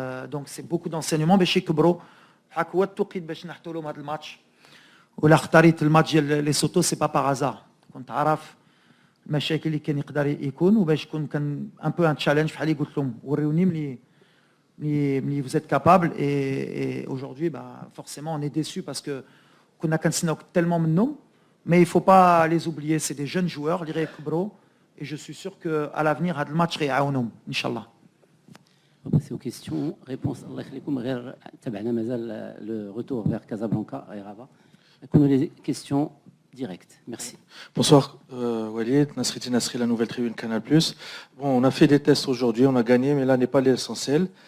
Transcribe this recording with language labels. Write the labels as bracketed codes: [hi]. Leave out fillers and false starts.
[fr] Donc c'est beaucoup d'enseignements [ar] باش يكبروا. هاك هو التوقيت باش نحطوا لهم هذا الماتش. ولا اختاريت الماتش ديال لي سوتو سي با بار كنت عارف المشاكل اللي كان يقدر يكون وباش يكون كان ان بو ان تشالنج بحال اللي قلت لهم وريوني ملي [fr] vous êtes capable et aujourd'hui forcément on est déçu parce que [ar] كنا كنسناو tellement منهم, [fr] mais il faut pas les oublier, c'est des jeunes joueurs [ar] اللي غيكبروا [fr] et je suis sûr que à l'avenir [ar] هذا الماتش غيعاونهم ان شاء الله. [fr] passer aux questions réponses. [ar] الله يخليكم غير تبعنا مازال [fr] le retour vers Casablanca et Rabat. [ar] نكونوا [fr] les questions direct. Merci. Bonsoir Walid, Nasriti Nasri, la nouvelle tribune Canal+. Bon, on a fait des tests aujourd'hui, on a gagné, mais là n'est pas l'essentiel.